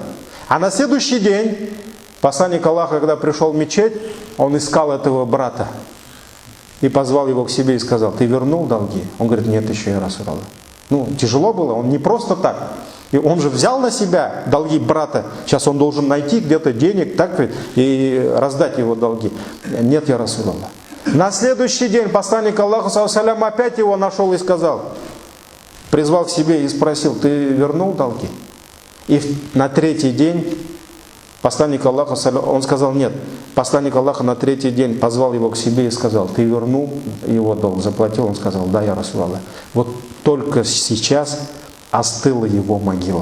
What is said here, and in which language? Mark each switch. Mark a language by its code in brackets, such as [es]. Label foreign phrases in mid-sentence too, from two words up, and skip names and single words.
[ru] А на следующий день посланник Аллаха, когда пришел в мечеть, он искал этого брата и позвал его к себе и сказал: «Ты вернул долги?» Он говорит: «Нет, еще [ar] يا رسول الله». [ru] Ну, тяжело было, он не просто так. И он же взял на себя долги брата. Сейчас он должен найти где-то денег, так ведь, и раздать его долги. «Нет, [ar] يا رسول الله». [ru] На следующий день посланник Аллаха, [ar] صلى الله عليه وسلم, [ru] опять его нашел и сказал, призвал к себе и спросил: «Ты вернул долги?» И на третий день посланник Аллаха, он сказал: «Нет». Посланник Аллаха на третий день позвал его к себе и сказал: «Ты вернул его долг, заплатил?» Он сказал: «Да, [ar] يا رسول الله». [ru] Вот только сейчас остыла его могила.